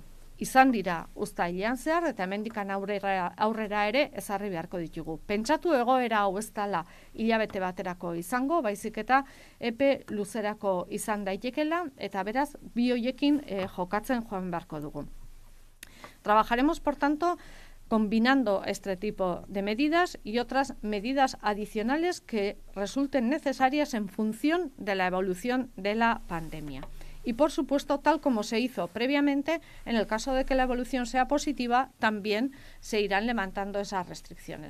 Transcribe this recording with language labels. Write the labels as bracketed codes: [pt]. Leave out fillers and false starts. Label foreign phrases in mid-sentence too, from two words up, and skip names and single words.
[eu] Izan dira uztailean zehar eta hemendikan aurrera ere ezarri beharko ditugu. Pentsatu egoera hau ez dela hilabete baterako izango, baizik eta epe luzerako izan daitekela eta beraz bi hoiekin jokatzen joan beharko dugu. [es] Trabajaremos, por tanto, combinando este tipo de medidas y otras medidas adicionales que resulten necesarias en función de la evolución de la pandemia. Y, por supuesto, tal como se hizo previamente, en el caso de que la evolución sea positiva, también se irán levantando esas restricciones.